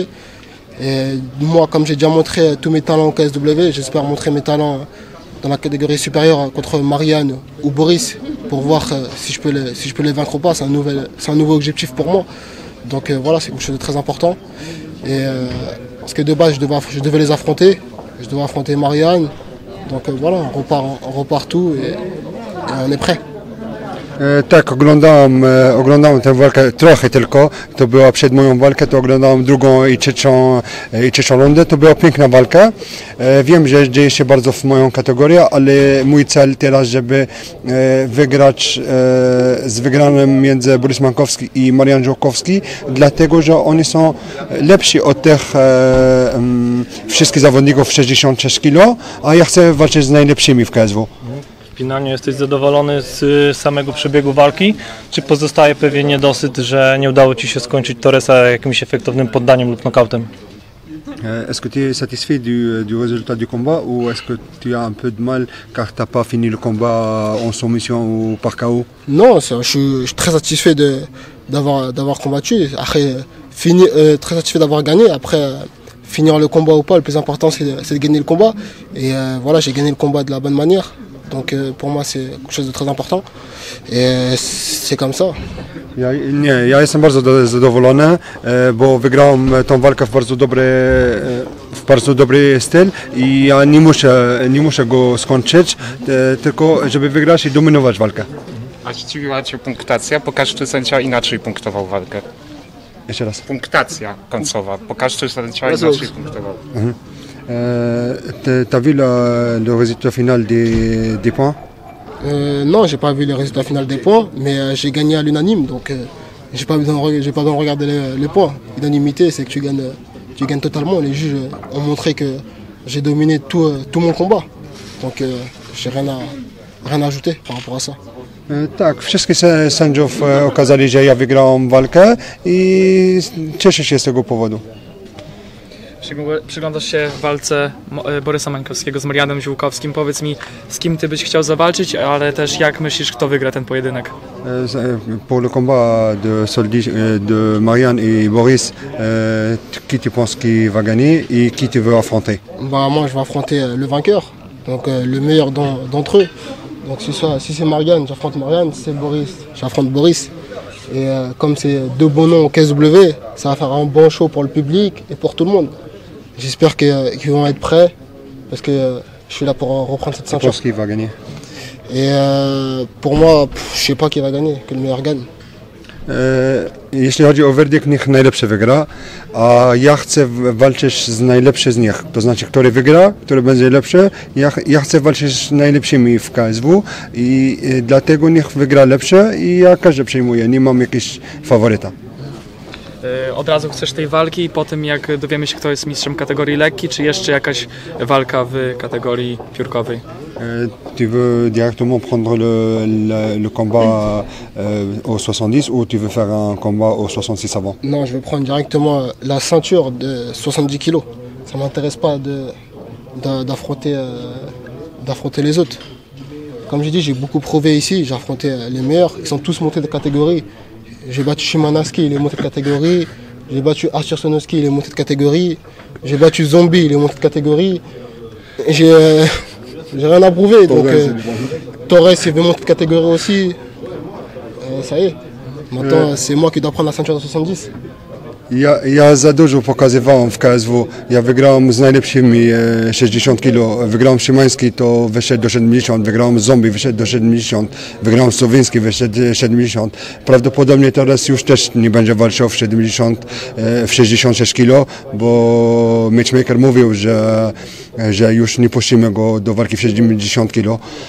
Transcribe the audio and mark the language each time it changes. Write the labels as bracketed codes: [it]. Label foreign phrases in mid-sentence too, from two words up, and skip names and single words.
[fr] Et moi, comme j'ai déjà montré tous mes talents au KSW, j'espère montrer mes talents dans la catégorie supérieure contre Marianne ou Boris pour voir si je peux les vaincre ou pas. C'est un nouveau objectif pour moi. Donc voilà, c'est quelque chose de très important. Et Parce que de base, je devais les affronter. Je devais affronter Marianne. Donc voilà, on repart tout et on est prêt. [pl] Tak, oglądałem tę walkę trochę tylko, to była przed moją walkę, to oglądałem drugą i trzecią rundę, to była piękna walka. Wiem, że dzieje się bardzo w moją kategorię, ale mój cel teraz, żeby wygrać z wygranym między Borys Mankowski i Marian Żółkowski, dlatego, że oni są lepsi od tych wszystkich zawodników w 66 kg, a ja chcę walczyć z najlepszymi w KSW. Finalnie jesteś zadowolony z samego przebiegu walki, czy pozostaje pewien niedosyt, że nie udało Ci się skończyć Torresa jakimś efektownym poddaniem lub knockoutem? [fr] Est-ce que tu es satisfait du résultat du combat ou est-ce que tu as un peu de mal car tu n'as pas fini le combat en soumission ou par KO? Non, je suis très satisfait d'avoir combattu. Après, très satisfait d'avoir gagné. Après, finir le combat ou pas, le plus important c'est de gagner le combat. Et voilà, j'ai gagné le combat de la bonne manière. Donc pour moi c'est quelque chose de très important et c'est comme ça. [pl] Ja jestem bardzo zadowolony, bo wygrałem tą walkę w bardzo dobry styl i ja nie muszę go skończyć, tylko żeby wygrać i dominować walkę. A zdziwiła Cię punktacja? Po każdy sędzia inaczej punktował walkę. Jeszcze raz. Punktacja końcowa. Po każdy sędzia inaczej punktował. [fr] T'as vu le résultat final des points? Non, j'ai pas vu le résultat final des points, mais j'ai gagné à l'unanime, donc j'ai pas besoin de regarder les points. L'unanimité, c'est que tu gagnes totalement. Les juges ont montré que j'ai dominé tout mon combat, donc j'ai rien à ajouter par rapport à ça. [pl] Tak, wszystkich sędziów okazali, że ja wygrałem walkę i cieszę się z tego powodu. Przyglądasz się walce Borysa Mankowskiego z Marianem Żółkowskim. Powiedz mi, z kim ty byś chciał zawalczyć, ale też jak myślisz, kto wygra ten pojedynek? [fr] Pour le combat de Marianne et Boris, qui tu penses qui va gagner et qui tu veux affronter? Bah, moi, je vais affronter le vainqueur, donc le meilleur d'entre eux. Donc si c'est Marianne, j'affronte Marianne. Si c'est Boris, j'affronte Boris. Et comme c'est deux bons noms au KSW, ça va faire un bon show pour le public et pour tout le monde. J'espère qu'ils vont être prêts parce que je suis là pour reprendre cette ceinture. Tu penses qui va gagner? Et pour moi, je sais pas qui va gagner, que le meilleur gagne. [pl] Jeśli chodzi o werdykt, niech najlepszy wygra, a ja chcę walczyć z najlepszy z nich, to znaczy, który wygra, który będzie lepszy, ja chcę walczyć z najlepszymi w KSW i dlatego niech wygra lepszy i ja każdy przyjmuję, nie mam jakiegoś faworyta. Od razu chcesz tej walki po tym, jak dowiemy się, kto jest mistrzem kategorii lekki, czy jeszcze jakaś walka w kategorii piórkowej? [fr] Tu veux directement prendre le combat au 70 ou tu veux faire un combat au 66 avant? Non, je veux prendre directement la ceinture de 70 kg. Ça ne m'intéresse pas d'affronter les autres. Comme j'ai dit, j'ai beaucoup prouvé ici, j'ai affronté les meilleurs, ils sont tous montés de catégorie. J'ai battu Shimanaski, il est monté de catégorie. J'ai battu Arthur Sonoski, il est monté de catégorie. J'ai battu Zombie, il est monté de catégorie. J'ai rien à prouver. Donc Torres, il veut monter de catégorie aussi. Ça y est. Maintenant, c'est moi qui dois prendre la ceinture de 70. [pl] Ja za dużo pokazywałem w KSW. Ja wygrałem z najlepszymi 60 kg. Wygrałem Szymański, to wyszedł do 70. Wygrałem Zombie, wyszedł do 70. Wygrałem Słowiński, wyszedł do 70. Prawdopodobnie teraz już też nie będzie walczył w 66 kg, bo matchmaker mówił, że już nie puścimy go do walki w 70 kg.